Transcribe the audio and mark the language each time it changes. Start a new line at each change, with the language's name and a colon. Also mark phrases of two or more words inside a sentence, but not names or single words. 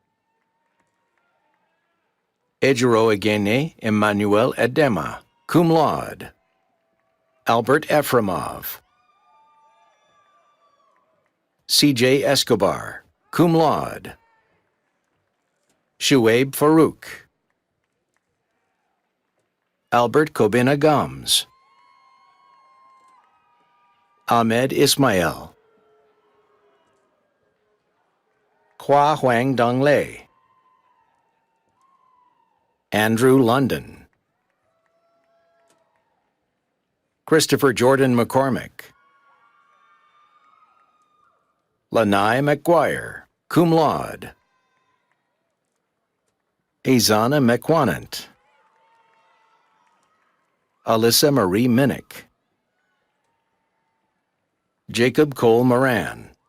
English: Ejiro Egene Emmanuel Edema,
Latin: cum laude.
English: Albert Efremov. C.J. Escobar,
Latin: cum laude.
English: Shuaib Farouk. Albert Kobina Gums. Ahmed Ismail. Hua Huang Donglei. Andrew London. Christopher Jordan McCormick. Lanai McGuire,
Latin: cum laude.
English: Azana McQuanant. Alyssa Marie Minnick. Jacob Cole Moran.